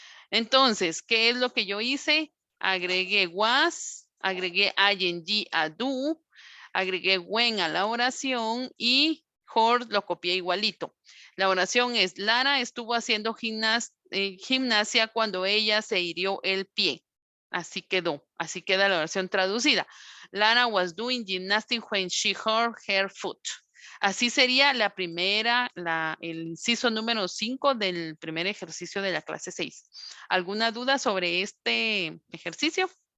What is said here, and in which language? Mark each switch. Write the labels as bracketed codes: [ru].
[es] Entonces, ¿qué es lo que yo hice? Agregué was, agregué ing a do, agregué when a la oración y her lo copié igualito. La oración es, Lara estuvo haciendo gimnasia cuando ella se hirió el pie. Así quedó, así queda la oración traducida. [en] Lara was doing gymnastics when she hurt her foot. [es] Así sería la primera, el inciso número 5 del primer ejercicio de la clase 6. ¿Alguna duda sobre este ejercicio?